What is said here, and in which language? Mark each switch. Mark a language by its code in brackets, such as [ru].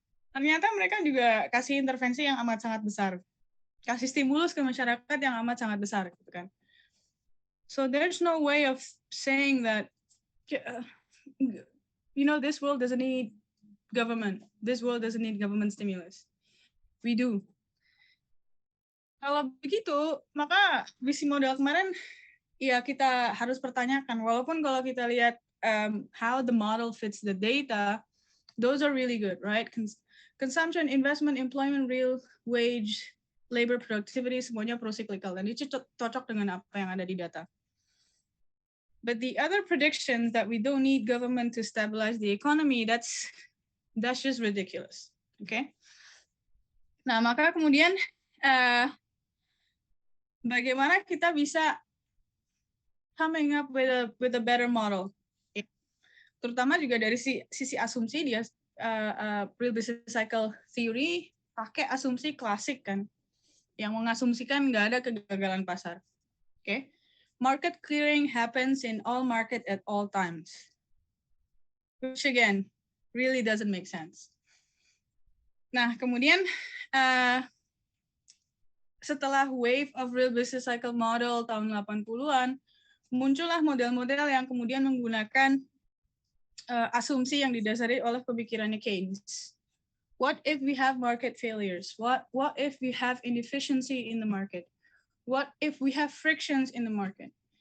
[id] Ternyata mereka juga kasih intervensi yang amat sangat besar. Kasih stimulus ke masyarakat yang amat sangat besar gitu kan. [en] So there's no way of saying that this world doesn't need government. This world doesn't need government stimulus. We do. [id] Kalau begitu, maka visi modal kemarin ya kita harus pertanyakan, walaupun kalau kita lihat [en] how the model fits the data, those are really good, right? [id] Consumption, investment, employment, real wage, labor productivity, semuanya pro-cyclical, dan itu cocok dengan apa yang ada di data. [en] But the other predictions that we don't need government to stabilize the economy, that's just ridiculous, okay? [id] Nah, maka kemudian bagaimana kita bisa [en] coming up with a better model, [id] terutama juga dari sisi asumsi dia real business cycle theory pakai asumsi klasik kan, yang mengasumsikan nggak ada kegagalan pasar. [en] Okay? Market clearing happens in all market at all times, which again really doesn't make sense. [id] Nah, kemudian setelah wave of real business cycle model tahun 80-an, muncullah model-model yang kemudian menggunakan asumsi yang didasari oleh pemikirannya Keynes. [en] What if we have market failures? What if we have inefficiency in the market? What if we have frictions in the market?